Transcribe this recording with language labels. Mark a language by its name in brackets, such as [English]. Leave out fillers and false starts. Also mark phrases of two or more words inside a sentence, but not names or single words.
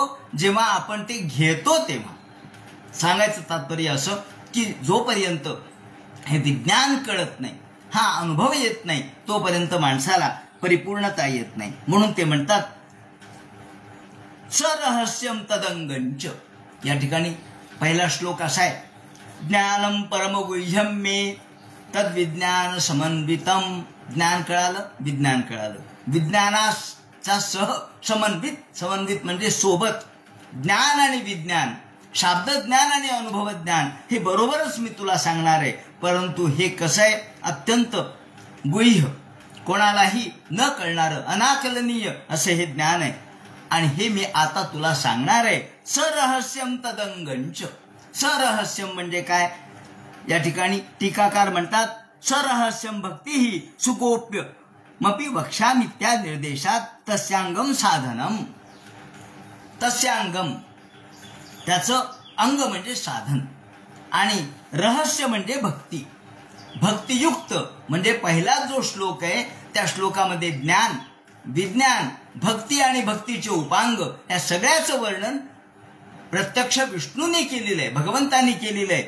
[Marathi] जेव्हा आपण ते घेतो तेव्हा. सांगायचं तात्पर्य असं की जोपर्यंत हे विज्ञान कळत नाही, हा अनुभव येत नाही, तोपर्यंत माणसाला परिपूर्णता येत नाही. म्हणून ते म्हणतात [Sanskrit] सरहस्यम तदंगंच. [Marathi] या ठिकाणी पहिला श्लोक असा आहे, [Sanskrit] ज्ञानम परमगुह्यम मे तद्विज्ञान समन्वितम. [Marathi] ज्ञान कळालं, विज्ञान कळालं. विज्ञानाचा सह समन्वित म्हणजे सोबत. ज्ञान आणि विज्ञान, शाब्द ज्ञान आणि अनुभव ज्ञान हे बरोबरच मी तुला सांगणार आहे. परंतु हे कसं आहे? अत्यंत गुह्य, कोणालाही न कळणारं, अनाकलनीय असं हे ज्ञान आहे. आणि हे मी आता तुला सांगणार आहे. [Sanskrit] सरहस्यम तदंगंच. [Marathi] सरहस्यम म्हणजे काय? या ठिकाणी टीकाकार म्हणतात, [Sanskrit] सरहस्यम भक्ती ही सुगोप्य मपि वक्ष्यामि त्या निर्देशात तस्यांगम साधनम. तस्यांगम, [Marathi] त्याचं अंग म्हणजे साधन, आणि रहस्य म्हणजे भक्ती. भक्तियुक्त म्हणजे पहिला जो श्लोक आहे त्या श्लोकामध्ये ज्ञान, विज्ञान, भक्ती आणि भक्तीचे उपांग या सगळ्याचं वर्णन प्रत्यक्ष विष्णूने केलेलं आहे, भगवंतांनी केलेलं आहे.